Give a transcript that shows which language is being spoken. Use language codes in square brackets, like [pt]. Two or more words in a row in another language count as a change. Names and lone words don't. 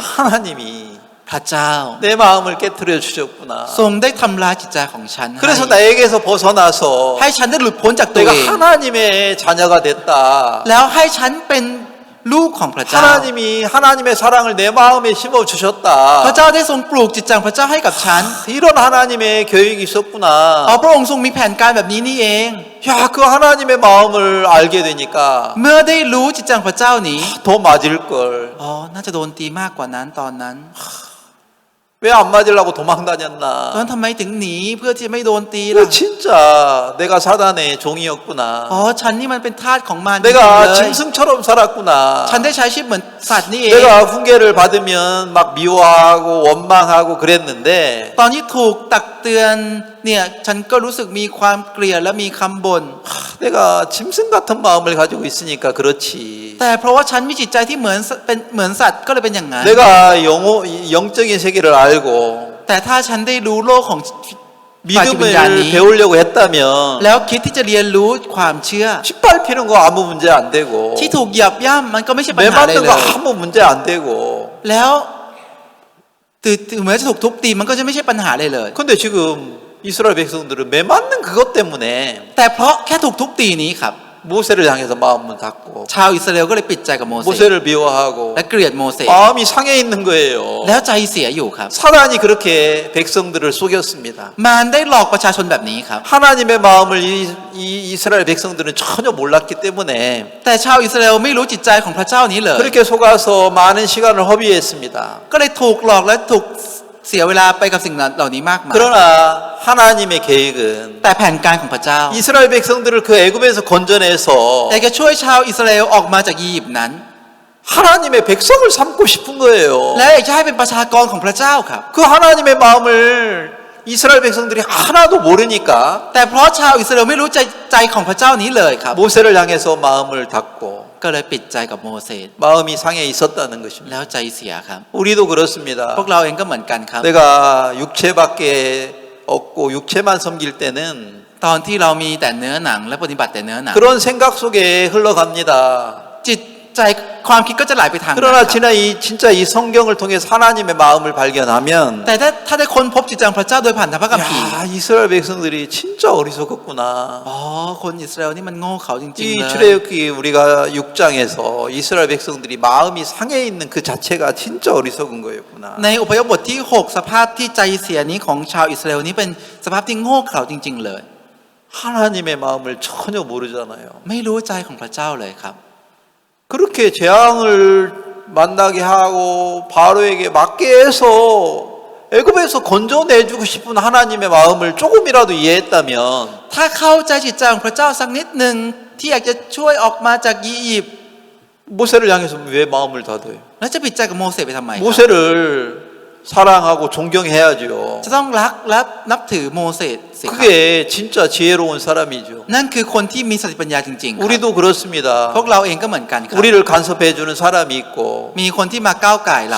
[ko] 하나님이 [th] พระเจ้า [ko] 내 마음을 깨뜨려 주셨구나. [th] ทรงได้ทำลายจิตใจของฉันให้ [ko] 그래서 나에게서 벗어나서 [th] ให้ฉันได้หลุดพ้นจากตัว [ko] 내가 [th] เอง [ko] 하나님의 자녀가 됐다. [th] แล้วให้ฉันเป็นลูกของพระเจ้า [ko] 하나님이 하나님의 사랑을 내 마음에 심어 [th] พระ [ko] 주셨다. [th] เจ้าได้ทรงปลูกจิตใจของพระเจ้าให้กับฉัน [ko] 이런 하나님의 계획이 [th] อ๋อ [ko] 있었구나. [th] พระองค์ทรงมีแผนการแบบนี้นี่เอง [ko] 야, 그 하나님의 마음을 알게 되니까 [th] เมื่อได้รู้จิตใจของพระเจ้านี้ [ko] 더 맞을 걸. [th] อ๋อน่าจะโดนตีมากกว่านั้นตอนนั้น [ko] 왜 안 맞으려고 [th] ตอน [ko] 도망다녔나? [th] นั้นทำไมถึงหนีเพื่อที่จะไม่โดนตี [ko] 그 [th] ล่ะ [ko] 진짜 내가 사단의 종이었구나. [th] อ๋อฉันนี่มันเป็นทาสของมารจริงๆ [ko] 내가 [th] เลย [ko] 짐승처럼 살았구나. [th] ฉันได้ใช้ชีวิตเหมือนสัตว์นี่เอง [ko] 내가 훈계를 받으면 막 미워하고 원망하고 그랬는데 [th] ตอนที่ถูกตักเตือนเนี่ยฉันก็รู้สึกมีความเกลียดและมีคำบ่น [ko] 내가 짐승 같은 마음을 가지고 있으니까 그렇지. [th] แต่เพราะว่าฉันมีจิตใจที่เหมือนสัตว์ก็เลยเป็นอย่างนั้น [ko] 내가 영적인 세계를 알고 [th] แต่ถ้าฉันได้รู้โลกของฝ่ายจิตวิญญาณ [ko] 믿음을 [th] นี้ [ko] 배우려고 했다면 [th] แล้วคิดที่จะเรียนรู้ความเชื่อ [ko] 짓밟히는 거 아무 문제 안 되고 [th] ที่ถูกเหยียบย่ำมันก็ไม่ใช่ปัญ [ko] 매 [th] หาอะไร [ko] 맞는 [th] เล [ko] 거 [th] ย [ko] 아무 문제 안 되고 [th] แล้วถึงแม้จะถูกทุบตีมันก็จะไม่ใช่ปัญหาเลยเลย [ko] 근데 지금 이스라엘 백성들은 매 맞는 그것 때문에 [th] แต่เพราะแค่ถูกทุบตีนี้ครับ [ko] 모세를 향해서 마음을 닫고 [th] ชาวอิสราเอลก็เลยปิดใจกับโมเสส [ko] 모세를 미워하고 [th] และเกลียดโมเสส [ko] 마음이 상해 있는 거예요. [th] แล้วใจเสียอยู่ครับ [ko] 사단이 그렇게 백성들을 속였습니다. [th] มารได้หลอกประชาชนแบบนี้ครับ [ko] 하나님의 마음을 이 이스라엘 백성들은 전혀 몰랐기 때문에 [th] แต่ชาวอิสราเอลไม่รู้จิตใจของพระเจ้านี้เลย [ko] 그렇게 속아서 많은 시간을 허비했습니다. [th] ก็เลยถูกหลอกและถูกเสียเวลาไปกับสิ่งเหล่านี้มากมาย [ko] 그러나 하나님의 계획은 [th] แต่แผนการของพระเจ้า [ko] 이스라엘 백성들을 그 애굽에서 건져내서 [th] อยากจะช่วยชาวอิสราเอลออกมาจากอียิปต์นั้น [ko] 하나님의 백성을 삼고 싶은 거예요. [th] และอยากจะให้เป็นประชากรของพระเจ้าครับ [ko] 그 하나님의 마음을 이스라엘 백성들이 하나도 모르니까 [th] แต่เพราะชาวอิสราเอลไม่รู้ใจของพระเจ้านี้เลยครับ [ko] 모세를 향해서 마음을 닫고 [th] ก็เลยปิดใจกับโมเสส [ko] 마음이 상해 있었다는 것입니다. [th] แล้วใจเสียครับ [ko] 우리도 그렇습니다. [th] พวกเราเองก็เหมือนกันครับ [ko] 내가 육체밖에 없고 육체만 섬길 때는 [th] ตอนที่เรามีแต่เนื้อหนังและปฏิบัติแต่เนื้อหนัง [ko] 그런 생각 속에 흘러갑니다. [th] จิตใจความคิดก็จะไหลไปทางนั้นค [ko] 그러나 [th] รับ [ko] 진짜 이 성경을 통해서 하나님의 마음을 발견하면 [th] แต่ถ้าได้ค้นพบจิตใจของพระเจ้าโดยผ่านทางพระคัมภีร์ [ko] 야, 이스라엘 백성들이 진짜 어리석었구나. [th] อ๋อคนอิสราเอลนี่มันโง่เขลาจริงๆ [ko] 이 [th] เลย [ko] 출애굽기 우리가 6장에서 이스라엘 백성들이 마음이 상해 있는 그 자체가 진짜 어리석은 거였구나. [th] ในอพยพบทที่ 6 สภาพที่ใจเสียนี้ของชาวอิสราเอลนี้เป็นสภาพที่โง่เขลาจริง ๆ เลย [ko] 하나님의 마음을 전혀 모르잖아요. [th] ไม่รู้ใจของพระเจ้าเลยครับ [ko] 그렇게 재앙을 만나게 하고 바로에게 맞게 해서 애굽에서 건져내주고 싶은 하나님의 마음을 조금이라도 이해했다면 [th] ถ้าเข้าใจจิตใจของพระเจ้าสักนิดหนึ่งที่อยากจะช่วยออกมาจากอียิปต์ [ko] 모세를 향해서 왜 마음을 닫아요? [th] แล้วจะปิดใจกับโมเสสไปทำไมครับ [ko] 모세를 사랑하고 존경해야죠. [th] จะต้องรักและนับถือโมเสสสิครับ [ko] 그게 진짜 지혜로운 사람이죠. [th] นั่นคือคนที่มีสติปัญญาจริงๆครับ [ko] 우리도 그렇습니다. [th] พวกเราเองก็เหมือนกันครับ [ko] 우리를 간섭해주는 사람이 있고 [th] มีคนที่มาก้าวไก่เรา